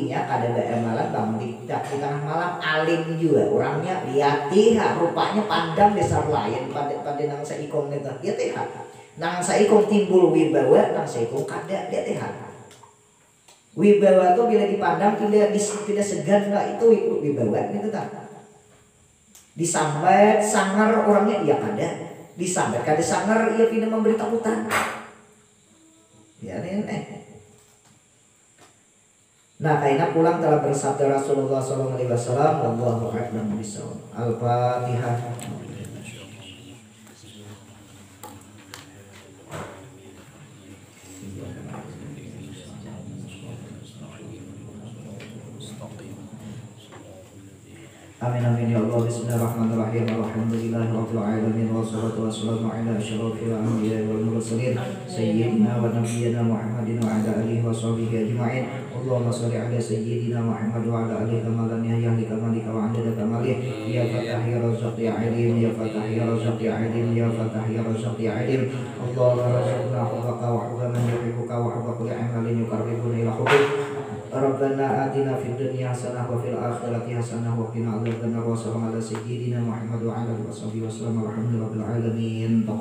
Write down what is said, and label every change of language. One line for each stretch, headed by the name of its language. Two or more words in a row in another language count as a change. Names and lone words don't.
Banjar: inya kada amalan bangun di tengah malam alim juga orangnya liati rupanya pandang besar lain pada nang saikom itu ya teh nang saikom timbul wibawa, nang saikom kada dia teh wibawa tuh bila dipandang tidak segan nggak itu wibawa itu tak disambat sangar orangnya iya kada disambat kada sangar ia tidak memberi takutan. Ya nih. Nah, kaina pulang telah bersabda Rasulullah
Arabic: صلى الله عليه وسلم، والله أعلم بالصواب. الفاتحة. آمين آمين يا الله. بسم الله الرحمن الرحيم. الحمد لله رب العالمين والصلاة والسلام على أشرف الأنبياء والمرسلين سيدنا ونبينا محمد وعلى آله وصحبه أجمعين. اللهم صل على سيدنا محمد وعلى آله كما لم يهل كمالك وعدد كماله. يا فتاح يا رزاق يا عليم، يا فتاح يا رزاق يا عليم، يا فتاح يا رزاق يا عليم. اللهم ارزقنا حبك وحب من يحبك وحب كل عمل يقربنا إلى حبك. ربنا آتنا في الدنيا حسنة وفي الآخرة حسنة وقنا عذاب النار وصلى الله على سيدنا محمد وعلى آله وسلم والحمد لله رب العالمين.